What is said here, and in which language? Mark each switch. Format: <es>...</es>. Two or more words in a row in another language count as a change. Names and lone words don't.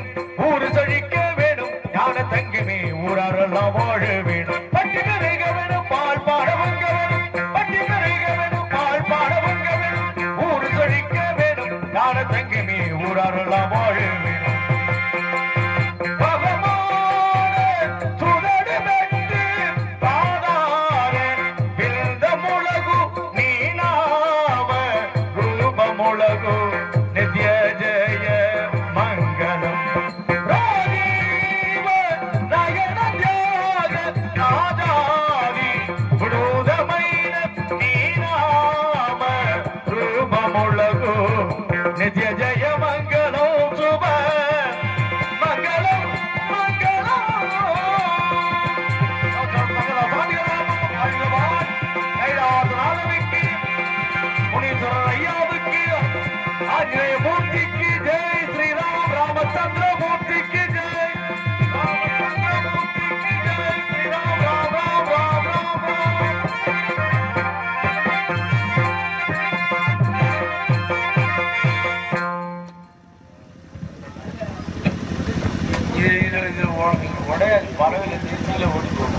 <ta>ஊரு செழிக்க வேணும், ஞான தங்கமே ஊராரெல்லாம் வாழ வேணும். பட்டி நிறைக வேணும், பால் பாடவங்க வேணும். பட்டி நிறைக வேணும், பால் பாடவங்க வேணும். ஊரு செழிக்க வேணும், ஞான தங்கமே ஊராரெல்லாம் வாழ வேணும்.</ta> <te>నిత్య జయ మంగళం రాజీవ నయన త్యాగ నాదాది బృదమైన నీ నామ రూపములకు నిత్య జయ మంగళం శుభ మంగళం మంగళం</te> <hi>आंजनेय मूर्ति की जय, श्री राम रामचंद्र मूर्ति की जय, रामचंद्र मूर्ति की जय, श्री राम राम राम राम राम</hi> <ta>உடைய பறவையில திருச்சியில ஓடி</ta>